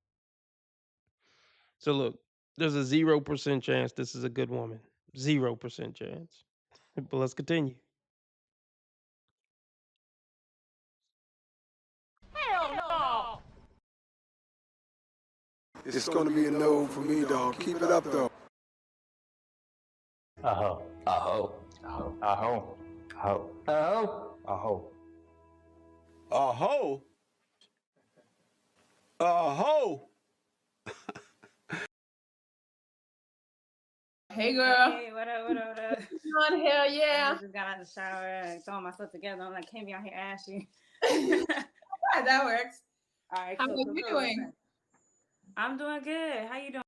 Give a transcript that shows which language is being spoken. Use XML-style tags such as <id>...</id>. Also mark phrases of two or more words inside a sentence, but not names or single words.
<en>So look, there's a 0% chance this is a good woman. 0% chance. But let's continue. It's gonna be a no for me, dog. Keep it up, though. Aho. Aho. Aho. Aho. Aho. Aho. Aho. A hoe? A hoe? Hey, girl. Hey, what up, what up, what up? On hell I yeah. just got out of the shower, throwing myself together, and I came out here ashy. Yeah, that works. All right, How cool, are cool, you cool. doing? I'm doing good. How you doing?</en>